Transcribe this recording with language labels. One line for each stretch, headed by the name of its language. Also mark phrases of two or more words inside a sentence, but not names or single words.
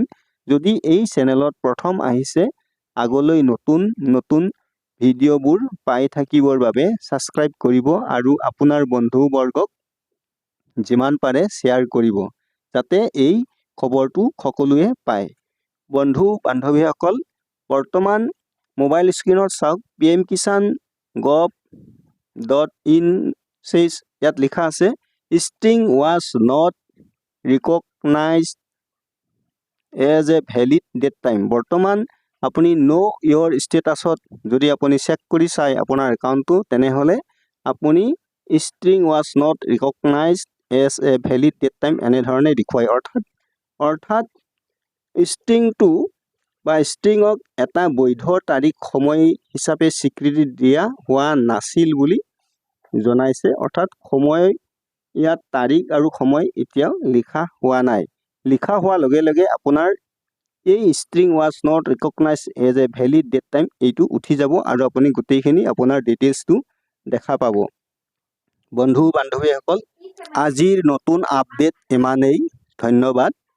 Assamese: যদি এই চেনেলত প্ৰথম আহিছে, আগলৈ নতুন নতুন ভিডিঅ'বোৰ পাই থাকিবৰ বাবে ছাবস্ক্ৰাইব কৰিব আৰু আপোনাৰ বন্ধুবৰ্গক যিমান পাৰে শ্বেয়াৰ কৰিব, যাতে এই খবৰটো সকলোৱে পায়। বন্ধু বান্ধৱীসকল, বৰ্তমান মোবাইল স্ক্ৰীনত চাওক, PM কিষাণ gov.in says, ইয়াত লিখা আছে
English: string was not recognized as a valid that time।
Assamese: বৰ্তমান আপুনি
English: know your statusত
Assamese: যদি আপুনি চেক কৰি চাই আপোনাৰ একাউণ্টটো, তেনেহ'লে আপুনি
English: string was not recognized as a valid that time
Assamese: এনেধৰণে দেখুৱায়। অৰ্থাৎ ষ্ট্ৰিংটো বা ষ্ট্ৰিঙক এটা বৈধ তাৰিখ সময় হিচাপে স্বীকৃতি দিয়া হোৱা নাছিল বুলি জনাইছে। অৰ্থাৎ সময়, ইয়াত তাৰিখ আৰু সময় এতিয়াও লিখা হোৱা নাই। লিখা হোৱাৰ লগে লগে আপোনাৰ এই
English: string was not recognized as a valid that time
Assamese: এইটো উঠি যাব আৰু আপুনি গোটেইখিনি আপোনাৰ ডিটেইলছটো দেখা পাব। বন্ধু বান্ধৱীসকল, আজিৰ নতুন আপডেট ইমানেই। ধন্যবাদ।